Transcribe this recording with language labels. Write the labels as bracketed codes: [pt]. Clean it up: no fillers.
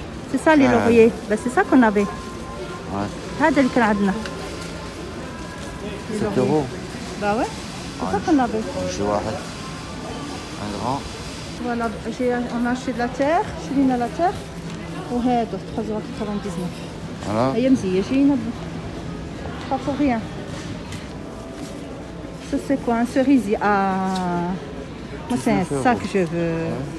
[fr] C'est ça, les lauriers. Ben, c'est ça qu'on avait. Ouais. [ar] هذا اللي كان عندنا. [fr] 7 €. Bah ouais, c'est ça qu'on avait. J'ai [ar] واحد. [fr] Un grand. Voilà, on a acheté de la terre, [ar] شرينا [fr] la terre. [ar] وهذا 3,99 €. [fr] Voilà. [ar] هي مزية جينا [fr] pas pour rien. Ça c'est quoi? Un cerisier. Ah, moi c'est ça que je veux.